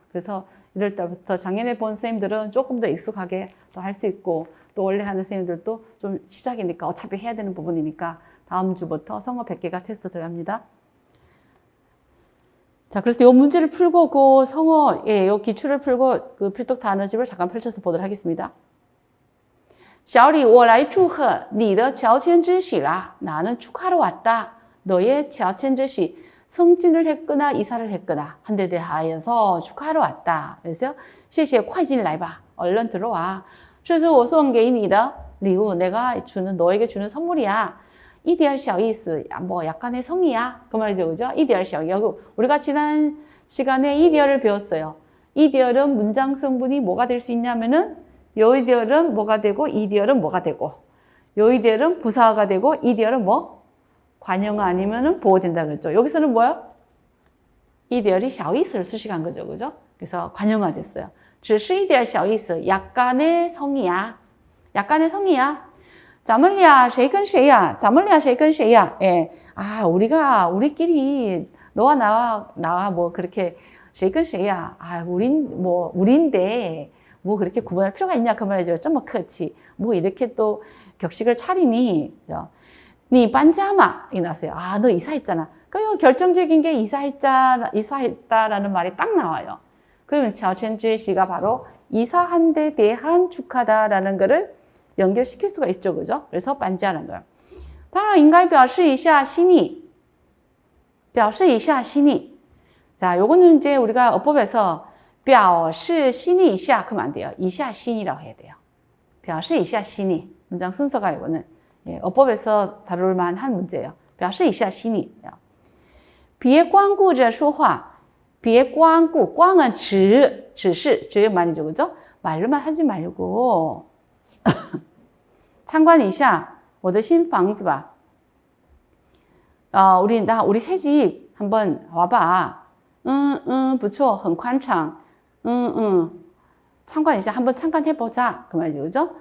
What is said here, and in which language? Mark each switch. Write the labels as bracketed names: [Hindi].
[Korean] 그래서 이럴 때부터 작년에 본 선생님들은 조금 더 익숙하게 또 할 수 있고 또 원래 하는 선생님들도 좀 시작이니까 어차피 해야 되는 부분이니까 다음 주부터 성어 100개가 테스트 들어갑니다. 자, 그래서 이 문제를 풀고 그 성어, 이 기출을 풀고 그 필독 단어집을 잠깐 펼쳐서 보도록 하겠습니다. [Chinese] 小李我来祝贺你的乔迁之喜啦. [Korean] 나는 축하러 왔다. 너의乔迁之喜. 승진을 했거나 이사를 했거나 한 데 대하여서 축하하러 왔다. [Chinese] 그래서 谢谢快进来吧. [Korean] 얼른 들어와. [Chinese] 这是我送给你的礼物. [Korean] 내가 주는 너에게 주는 선물이야. [Chinese] 一点小意思. [Korean] 뭐 약간의 성의야. 그 말이죠. 그죠? 一点小意思. 우리가 지난 시간에 一点을 배웠어요. 一点은 문장 성분이 뭐가 될 수 있냐면은 요이디얼은 뭐가 되고 이디얼은 뭐가 되고 요이디얼은 부사어가 되고 이디얼은 뭐? 관용어 아니면은 보호된다 그랬죠. 여기서는 뭐요? 이디얼이 小意思를 수식한 거죠. 그죠? 그래서 관용어가 됐어요. [Chinese] 只是一点小意思 [Korean] 약간의 성의야. 약간의 성의야. [Chinese] 咱们俩谁跟谁呀? 咱们俩谁跟谁呀?예. [Korean] 우리끼리 너와 나와 뭐 그렇게 [Chinese] 谁跟谁呀? [Korean] 우린데 뭐 그렇게 구분할 필요가 있냐 그 말이죠. 좀 뭐 그렇지. 뭐 이렇게 또 격식을 차리니. 니 반자마 이 나왔어요. 너 이사했잖아. 그 결정적인 게 이사했다라는 말이 딱 나와요. 그러면 乔迁之喜가 바로 이사한 데 대한 축하다라는 거를 연결시킬 수가 있죠, 그죠? 그래서 반자라는 거예요. [Chinese] 当然应该表示一下心意. 表示一下心意. [Korean] 자, 요거는 이제 우리가 어법에서 [Chinese] 表示心意一下 [Korean] 그러면 안 돼요. 一下心意라고 해야 돼요. [Chinese] 表示一下心意. [Korean] 문장 순서가 이거는 예, 어법에서 다룰 만한 문제예요. [Chinese] 表示一下心意别光顾着说话别光顾光은只是 [Korean] 말이죠. 그죠? 말로만 하지 말고 참관 [Chinese] 一下我的新房子吧 [Korean] 우리 새 집 한번 와봐 [Chinese] 不错很宽敞 [Korean] 참관一下 한번 참관해보자 그 말이죠. 그죠?